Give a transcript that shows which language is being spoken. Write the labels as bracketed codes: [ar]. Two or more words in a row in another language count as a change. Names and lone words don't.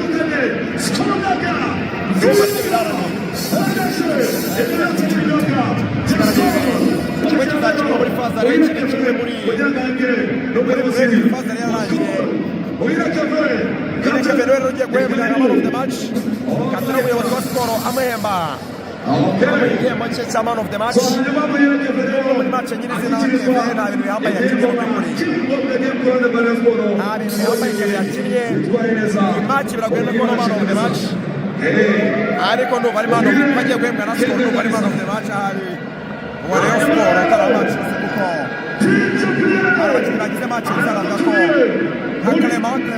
[rw] kimwe kizakirwa muri fazare ikindi kimwe muri fazare yarangiye Kevin rero ugiye guhembwa nka [en] man of the match [rw] Katara umuyobozi wa siporo amuhemba igihembo cye cya [en] man of the match [rw] muri match nyirizina nta bintu bihambaye yakinnye mu by'ukuri nta bintu bihambaye yakinnye match biragoye no kubona [en] man of the match [rw] ariko ndumva ari [en] man of the match [rw] bagiye guhembwa na siporo ndumva ari [en] man of the match [rw] ahari uwa Rayon Sport atari match kuko hari abakinnyi bagize match bizaraga ko Clement